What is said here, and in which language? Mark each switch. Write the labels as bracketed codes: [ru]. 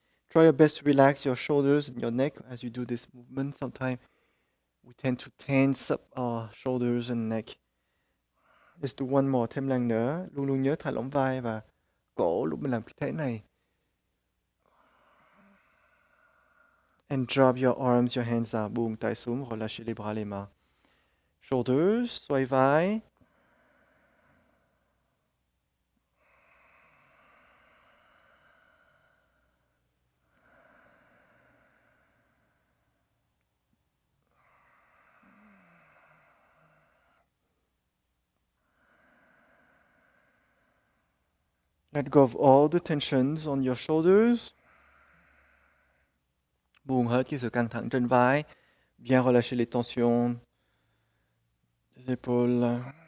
[en] Try your best to relax your shoulders and your neck as you do this movement. Sometimes we tend to tense up our shoulders and neck. Let's do one more, [vi] thêm lần nữa. Luôn luôn nhớ thả lỏng vai và cổ lúc mình làm cái thế này. [en] And drop your arms, your hands down. [vi] Buông tay xuống, [fr] relâchez les bras, les mains. [vi] Shoulders, xoay vai. [en] Let go of all the tensions on your shoulders. [vi] Buông hết cái sự căng thẳng trên vai. [fr] Bien relâcher les tensions des épaules.